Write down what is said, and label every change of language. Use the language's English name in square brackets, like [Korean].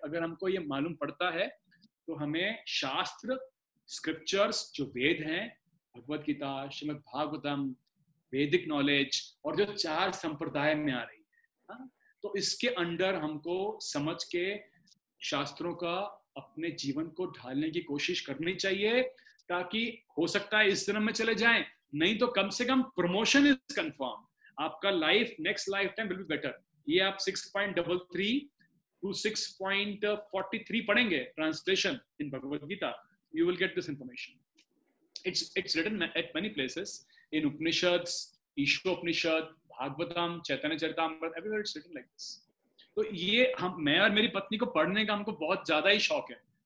[Hindi] अगर हमको ये मालूम पड़ता है तो हमें शास्त्र, स्क्रिप्चर्स जो वेद हैं, भगवत गीता, श्रीमद् भागवतम, वैदिक नॉलेज और जो 4 संप्रदाय में आ रही है, तो इसके अंडर हमको समझ के शास्त्रों का अपने जीवन को ढालने की कोशिश करनी चाहिए, ताकि हो सकता है इस जन्म में चले जाएं, नहीं तो कम से कम [English] Promotion is confirm. आपका life next life time will be better. [Hindi] ये आप 6.33 to 6.43 पढ़ेंगे [English] Translation in Bhagavad Gita, you will get this information. It's written at many places in Upanishads, Ishopnishad, Bhagavatam, Chaitanya Charitamrita, everywhere it's written like this. [Hindi] तो ये मैं और मेरी पत्नी को पढ़ने का हमको बहुत ज्यादा ही शौक है।